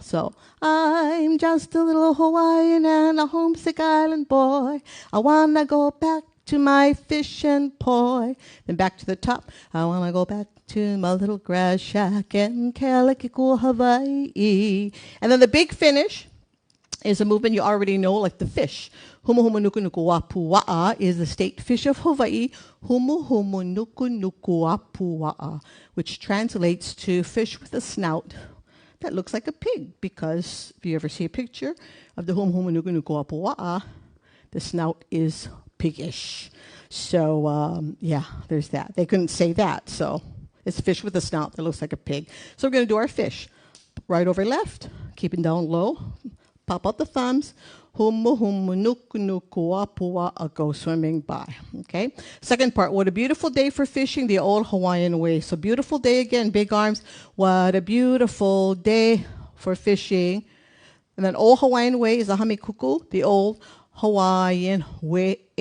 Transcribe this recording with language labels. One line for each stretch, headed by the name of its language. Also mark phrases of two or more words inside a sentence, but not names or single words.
English: So, I'm just a little Hawaiian and a homesick island boy. I want to go back to my fish and poi. Then back to the top. I want to go back to my little grass shack in Kealakekua, Hawaii. And then the big finish is a movement you already know, like the fish. Humu humu nuku nuku wapu wa'a is the state fish of Hawaii. Humu humu nuku nuku wapu wa'a, which translates to fish with a snout that looks like a pig. Because if you ever see a picture of the humu humu nuku nuku wapu wa'a, the snout is piggish. So yeah, there's that. They couldn't say that, so it's fish with a snout that looks like a pig. So we're going to do our fish. Right over left, keeping down low. Pop out the thumbs. Humu humu nuku nuku wapua'a, go swimming by. Okay. Second part. What a beautiful day for fishing, the old Hawaiian way. So beautiful day again. Big arms. What a beautiful day for fishing. And then old Hawaiian way is a hamikuku, the old Hawaiian way.